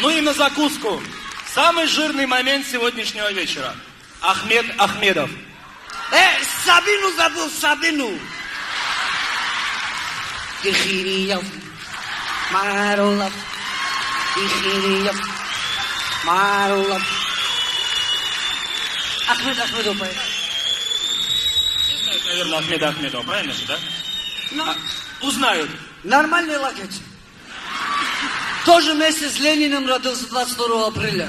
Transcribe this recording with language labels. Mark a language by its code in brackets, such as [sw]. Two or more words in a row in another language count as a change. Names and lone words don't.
[ru] на закуску. Самый жирный момент сегодняшнего вечера. Ахмед Ахмедов. Сабину забыл, Сабину. Ихириев, Марулов, Ихириев, Марулов. Ахмед Ахмедов, поет. Наверное, Ахмеда Ахмедова, правильно же, да? Ну, Узнают. нормальный лакет. Тоже вместе с Лениным родился 22 апреля.